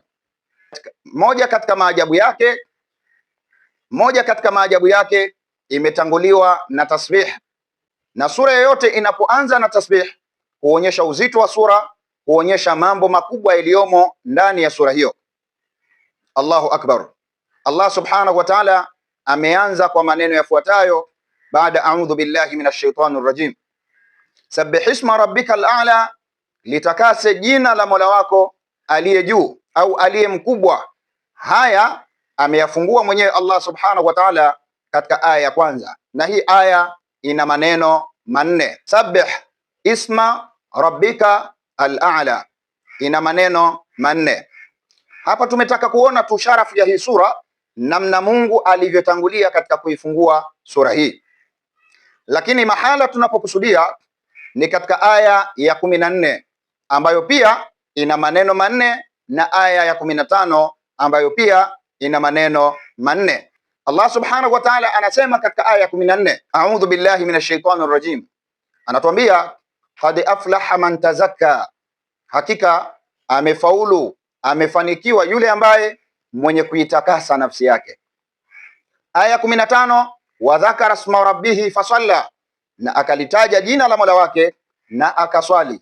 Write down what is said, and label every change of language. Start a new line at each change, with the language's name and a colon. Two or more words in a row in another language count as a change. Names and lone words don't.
Swahili: Moja katika maajabu yake imetanguliwa na tasbih, na sura yoyote inapoanza na tasbih huonyesha uzito wa sura, huonyesha mambo makubwa yaliyomo ndani ya sura hiyo.
Arabic: الله أكبر.
Swahili: Allah
Arabic: سبحانه وتعالى
Swahili: ameanza kwa maneno yafuatayo baada
Arabic: أعوذ بالله من الشيطان الرجيم. سبح اسم ربك الأعلى,
Swahili: litakase jina la Mola wako aliye juu au aliye mkubwa. Haya ameyafungua mwenyewe Allah
Arabic: سبحانه وتعالى
Swahili: katika aya ya kwanza, na hii aya ina maneno manne.
Arabic: سبح اسم ربك الأعلى,
Swahili: ina maneno manne. Hapa tumetaka kuona tu sharafu ya hii sura, namna Mungu alivyotangulia katika kuifungua sura hii, lakini mahala tunapokusudia ni katika aya ya 14 ambayo pia ina maneno manne, na aya ya 15 ambayo pia ina maneno manne. Allah
Arabic: سبحانه وتعالى
Swahili: anasema katika aya ya 14,
Arabic: أعوذ بالله من الشيطان الرجيم,
Swahili: anatuambia
Arabic: قد أفلح من تزكى,
Swahili: hakika amefaulu, amefanikiwa yule ambaye mwenye kuitakasa nafsi yake. Aya 15,
Arabic: وذكر اسم ربه فصلى,
Swahili: na akalitaja jina la Mola wake na akaswali.